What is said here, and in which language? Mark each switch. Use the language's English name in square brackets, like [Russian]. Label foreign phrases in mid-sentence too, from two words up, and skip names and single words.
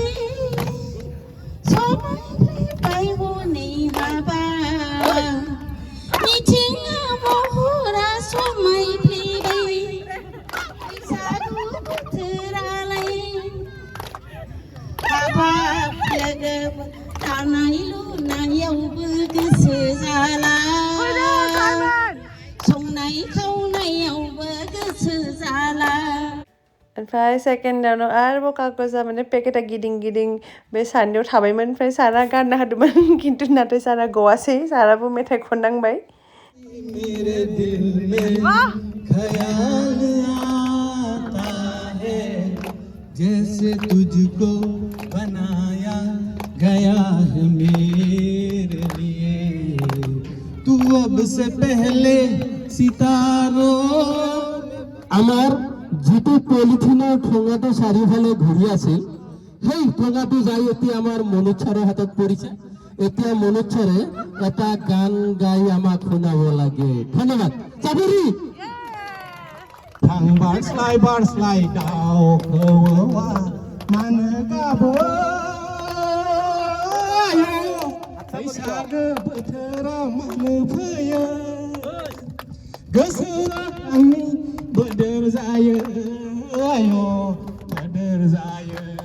[Bodo] हनै बाबा मिथिङा महरा समायफ्लेबाय बैसागु बोथोरालाय हाबाब लोगो दानाय लुनायावबो गोसो जाला संनाय खावनायावबो गोसो जाला ओमफ्राय सेकेन्डआवनो आरोबाव कागजा माने पेकेटा गिदिं बे सानैयाव थाबायमोन ओमफ्राय सारा गाननो हादोंमोन खिन्थु नाथाय सारा गवासै साराबो मेथाइ खननांबाय [Hindi] मेरे दिल में ख्याल आता है जैसे तुझको बनाया गया है मेरे लिए तू अब से पहले सितारों [Assamese] আমার যিটো পলিথিনৰ ঠোঙাটো চাৰিওফালে ঘূৰি আছিল সেই ঠোঙাটো যাই এতিয়া আমাৰ মনোজ ছাৰৰ হাতত পৰিছে এতিয়া মনোজ ছাৰে এটা গান গাই আমাক শুনাব লাগে ধন্যবাদ চাবৰি [Bodo] बारस्लाय दाउ खौवौआ मानो गाबो बैसागो बोथोराव मानो फैयो गोसोआ आंनि बोदोर जायो बोदोर जायो